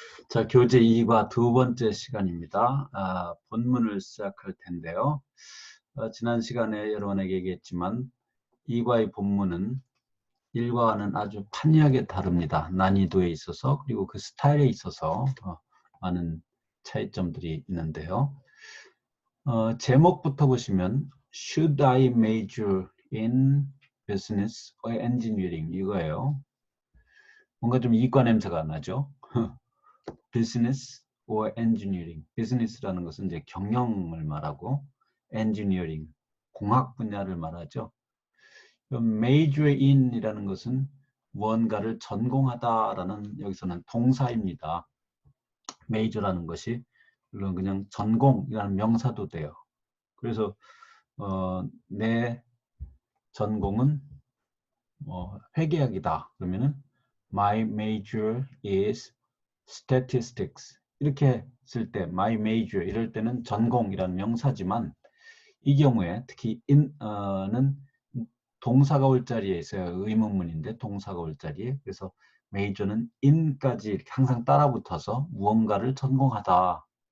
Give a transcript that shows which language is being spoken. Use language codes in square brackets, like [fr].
[ko] 자, 교재 2과 두 번째 시간입니다. 본문을 시작할 텐데요. 지난 시간에 여러분에게 얘기했지만 2과의 본문은 1과와는 아주 판이하게 다릅니다. 난이도에 있어서 그리고 그 스타일에 있어서 많은 차이점들이 있는데요. 제목부터 보시면 [en] Should I major in business or engineering? [ko] 이거예요. 뭔가 좀 이과 냄새가 나죠. [en] business or engineering. [ko] business라는 것은 이제 경영을 말하고 engineering, 공학 분야를 말하죠. major in이라는 것은 무언가를 전공하다라는 여기서는 동사입니다. major라는 것이 물론 그냥 전공이라는 명사도 돼요. 그래서 내 전공은 회계학이다. 그러면은 [en] my major is statistics. [ko] 이렇게 쓸 때 my major 이럴 때는 전공이라는 명사지만 이 경우에 특히 in는 동사가 올 자리에 있어요. 의문문인데 동사가 올 자리에. 그래서 major는 in까지 이렇게 항상 따라 붙어서 무언가를 전공하다.